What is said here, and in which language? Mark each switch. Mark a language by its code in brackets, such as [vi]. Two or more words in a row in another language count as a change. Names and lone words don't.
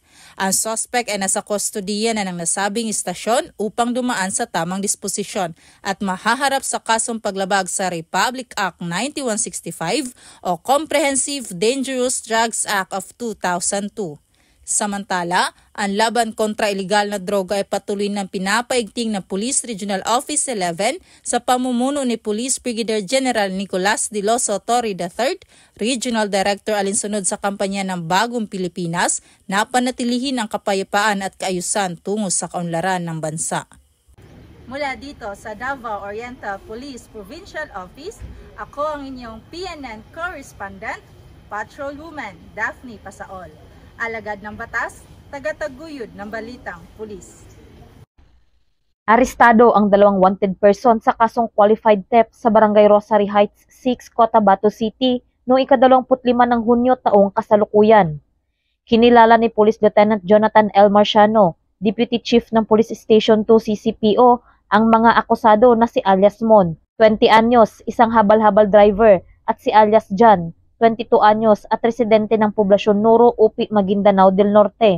[tl] Ang suspect ay nasa kustodiya na ng nasabing istasyon upang dumaan sa tamang disposisyon at mahaharap sa kasong paglabag sa Republic Act 9165 o Comprehensive Dangerous Drugs Act of 2002. Samantala, ang laban kontra ilegal na droga ay patuloy ng pinapaigting ng Police Regional Office 11 sa pamumuno ni Police Brigadier General Nicolas De Loso Torre III, Regional Director alinsunod sa kampanya ng Bagong Pilipinas na panatilihin ang kapayapaan at kaayusan tungo sa kaunlaran ng bansa. Mula dito sa Davao Oriental Police Provincial Office, ako ang inyong [en] PNN Correspondent, [tl] Patrolwoman Daphne Pasaol. Alagad ng batas, tagataguyod ng balitang pulis. Arestado ang 2 [en] wanted person [tl] sa kasong [en] qualified theft [tl] sa Barangay Rosary Heights 6, Cotabato City noong ika-25 ng Hunyo taong kasalukuyan. Kinilala ni Police Lieutenant Jonathan L. Marciano, [en] Deputy Chief [tl] ng Police Station 2 CCPO, ang mga akusado na si alias Mon, 20 anyos, isang habal-habal driver, at si alias John, 22 anyos at residente ng poblasyon Nuro, Upi, Maguindanao del Norte.